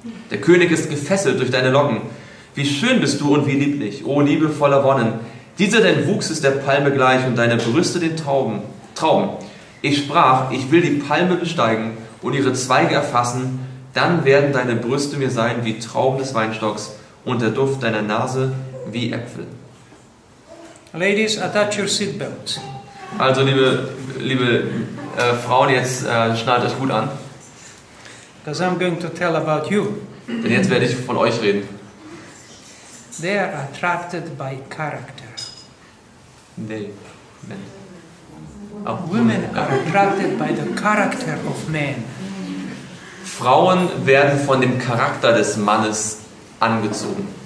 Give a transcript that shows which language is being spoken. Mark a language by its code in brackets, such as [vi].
[de] Der König ist gefesselt durch deine Locken. Wie schön bist du und wie lieblich, o Liebe voller Wonnen. Dieser dein Wuchs ist der Palme gleich und deine Brüste den Trauben. Ich sprach, ich will die Palme besteigen und ihre Zweige erfassen, dann werden deine Brüste mir sein wie Trauben des Weinstocks und der Duft deiner Nase wie Äpfel. [en] Ladies, attach your seatbelts. [de] Also liebe Frauen, jetzt schnallt euch gut an, [en] Because I'm going to tell about you. [de] denn jetzt werde ich von euch reden. [en] They are attracted by character. [de] Nee, men. Auch [en] Women are attracted by the character of men. [de] Frauen werden von dem Charakter des Mannes angezogen.